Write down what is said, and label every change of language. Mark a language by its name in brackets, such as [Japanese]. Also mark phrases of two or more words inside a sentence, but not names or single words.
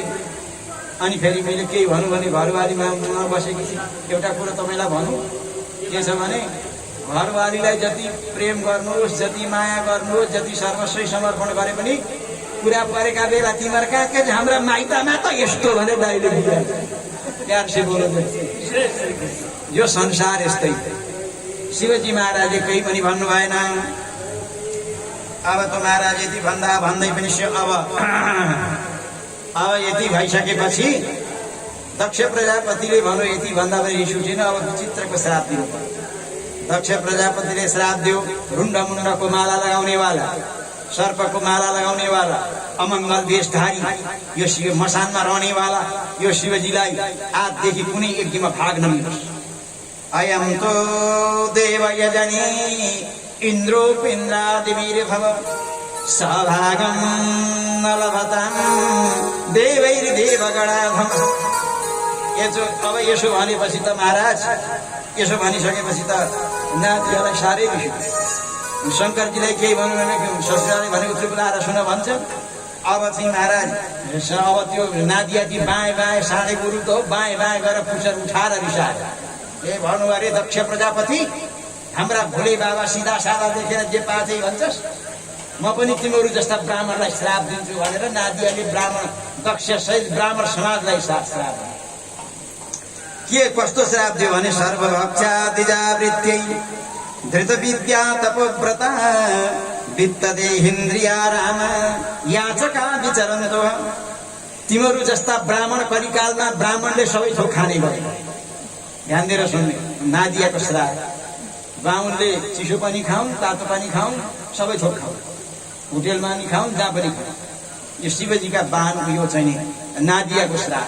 [Nepali] अनि फेरि मैले केही भनौँ भने घरवालीमा बसेकी छु। एउटा कुरो तपाईँलाई भनौँ, के छ भने घरवालीलाई जति प्रेम गर्नुहोस्, जति माया गर्नुहोस्, जति सर्वस्व समर्पण गरे पनि कुरा परेका बेला तिमीहरू कहाँ हाम्रा माइतामा त यस्तो भनेर दाइले [Hindi] प्यार से बोलो। [Nepali] यो संसार यस्तै। शिवजी महाराजले केही पनि भन्नु भएन। अब त महाराज यति भन्दा भन्दै पनि अब यति भइसकेपछि दक्ष प्रजापतिले भन्यो यति भन्दा पनि रिस उठेन, अब विचित्रको श्राप दिनु पर्यो। दक्ष प्रजापतिले श्राप दियो, रुण्ड मुण्डको माला लगाउनेवाला, सर्पको माला लगाउनेवाला, अमङ्गल वेशधारी, यो शिव मसानमा रहनेवाला यो शिवजीलाई आजदेखि कुनै यज्ञमा भाग नमिलोस्। [Sanskrit] अयं तो देव यजनी इन्द्रोपिन्द्रादिवीर्भव सभागं नलभतां देवैर्देवगणाधम। [Nepali] अब यसो भनेपछि त महाराज, यसो भनिसकेपछि त नातिहरूलाई साह्रै रिस उठ्यो। शङ्करजीलाई केही भन्नु भने ससुराले भनेको चुप लाएर सुन भन्छ। अब चाहिँ महाराज अब त्यो नादियाजी बाएँ बाएँ साँडे गुरु त हो, बाएँ बाएँ गरेर पुच्छर उठाएर रिसाएर ए भन्नु अरे दक्ष प्रजापति, हाम्रा भोले बाबा सिधा सादा देखेर जे पाछे भन्छस्, म पनि तिमीहरू जस्ता ब्राह्मणलाई श्राप दिन्छु भनेर नादियाले ब्राह्मण दक्ष सहित ब्राह्मण समाजलाई श्राप के कस्तो श्राप दियो भने [Sanskrit] सर्वभक्षादिजावृत्यै धृत विद्या तपोव्रता वित्तदेहिन्द्रिया राम याचका विचरन्तो। [Nepali] तिमीहरू जस्ता ब्राह्मण कलिकालमा ब्राह्मणले सबै थोक खाने गरे। ध्यान दिएर सुन्ने, नादियाको श्राप। बाहुनले चिसो पनि खाउन्, तातो पनि खाउन्, सबै थोक खाउन्, होटेलमा नि खाउन्, जहाँ पनि खाउन्। यो शिवजीका बाहनको यो चाहिँ नादियाको श्राप।